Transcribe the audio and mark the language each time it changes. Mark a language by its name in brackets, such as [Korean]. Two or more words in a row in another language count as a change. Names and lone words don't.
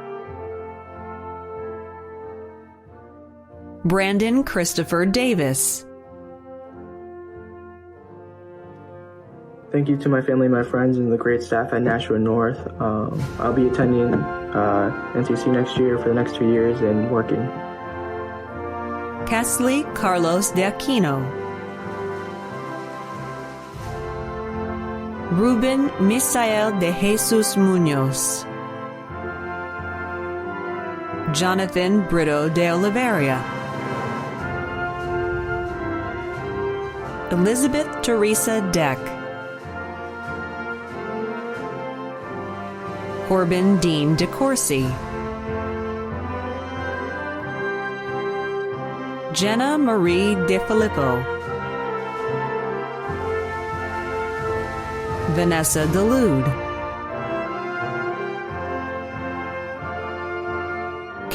[English] Brandon Christopher Davis. Thank you to my family, my friends, and the great staff at Nashua North. I'll be attending NCC next year for the next 2 years and working. Kesley Carlos de Aquino. Ruben Misael de Jesus Munoz. Jonathan Brito de Oliveira. Elizabeth Teresa Deck. Corbin Dean DeCourcy. Jenna Marie DeFilippo. Vanessa DeLude.